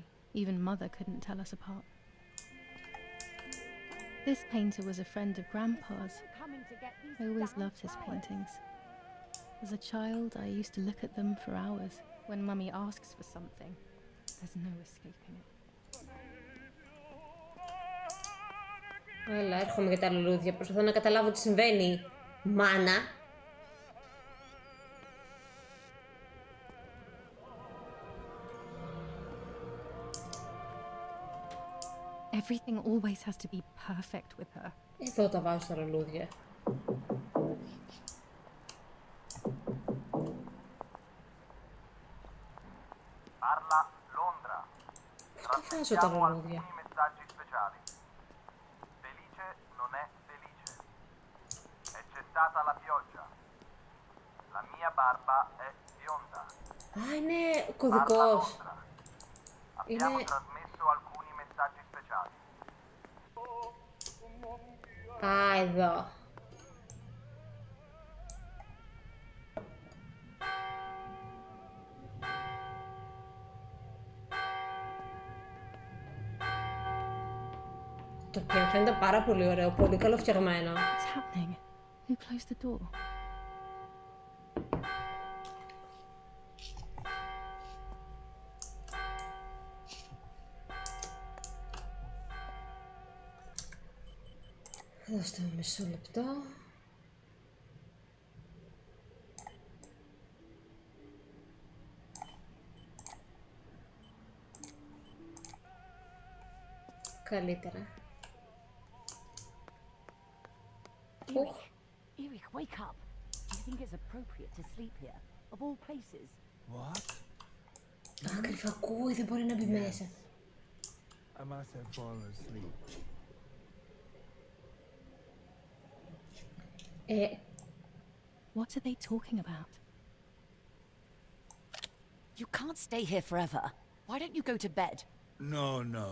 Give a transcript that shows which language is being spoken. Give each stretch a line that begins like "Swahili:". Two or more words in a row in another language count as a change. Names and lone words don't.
English: Even Mother couldn't tell us apart. This painter was a friend of Grandpa's. Coming to get these I always damn loved his flowers. paintings. As a child, I used to look at them for hours. When Mummy asks for something, there's no escaping it.
Greek: Έλα, έρχομαι για τα λουλούδια. Προσπαθώ να καταλάβω τι συμβαίνει. Μάνα.
English: Everything always has to be perfect with her.
Greek: Εδώ τα βάζω στα λουλούδια.
Italian: Parla Londra.
Greek: Πού τα βάζω τα λουλούδια.
Italian: Alcuni messaggi speciali. Felice non è felice. È cessata la pioggia. La mia barba è bionda.
Greek: Α, είναι
Italian: Parla
Greek: κωδικός.
Italian: Londra. Abbiamo
Greek: Είναι...
Italian: trasmesso alcuni messaggi speciali.
Greek: Α, εδώ. Το πιάνο φαίνεται πάρα πολύ ωραίο, πολύ καλοφτιαγμένο.
English: What's happening? Who closed the door?
Greek: Δώστε μου μισό λεπτό. Καλύτερα.
English: Erich, wake up. Do you think it's appropriate to sleep here? Of all places? What?
Greek: Α, κρυφά ακούει, δεν μπορεί να μπει μέσα.
English: I must have fallen asleep. What are they talking about? You can't stay here forever. Why don't you go to bed? No, no.